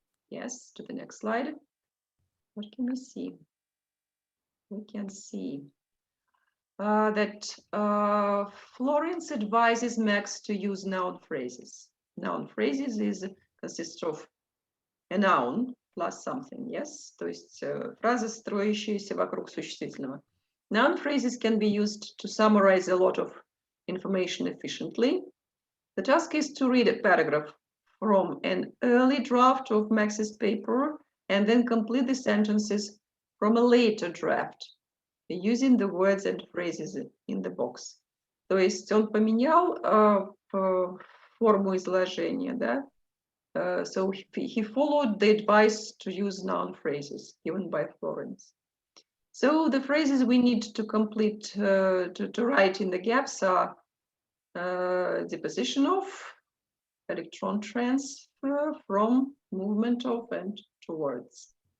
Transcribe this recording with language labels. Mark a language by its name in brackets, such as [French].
[English] Yes, to the next slide. What can we see? We can see that Florence advises Max to use noun phrases. Noun phrases consists of a noun plus something, yes? [Russian] То есть фразы, строящиеся вокруг существительного. [English] Noun phrases can be used to summarize a lot of information efficiently. The task is to read a paragraph from an early draft of Max's paper and then complete the sentences from a later draft using the words and phrases in the box. [Russian] То есть он поменял форму изложения, да? [English] So he followed the advice to use noun phrases given by Florence. So the phrases we need to complete, to write in the gaps are deposition of, electron transfer, from, movement of, and towards.